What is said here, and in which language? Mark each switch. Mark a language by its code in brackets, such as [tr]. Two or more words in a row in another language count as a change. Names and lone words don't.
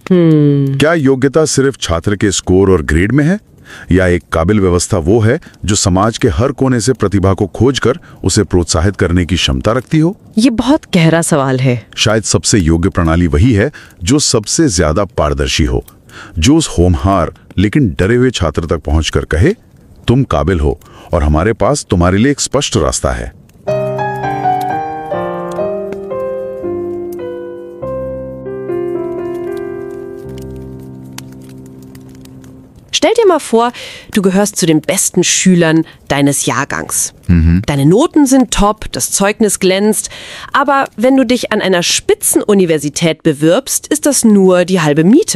[hi] क्या योग्यता सिर्फ छात्र के स्कोर और ग्रेड में है, या एक काबिल व्यवस्था वो है जो समाज के हर कोने से प्रतिभा को खोजकर उसे प्रोत्साहित करने की क्षमता रखती हो? ये बहुत गहरा सवाल है। शायद सबसे योग्य प्रणाली वही है जो सबसे ज्यादा पारदर्शी हो, जो उस होनहार लेकिन डरे हुए छात्र तक पहुंचकर कहे, तुम काबिल हो और हमारे पास तुम्हारे लिए एक स्पष्ट रास्ता है। [de] Stell dir mal vor, du gehörst zu den besten Schülern deines Jahrgangs. Deine Noten sind top, das Zeugnis glänzt, aber wenn du dich an einer Spitzenuniversität bewirbst, ist das nur die halbe Miete.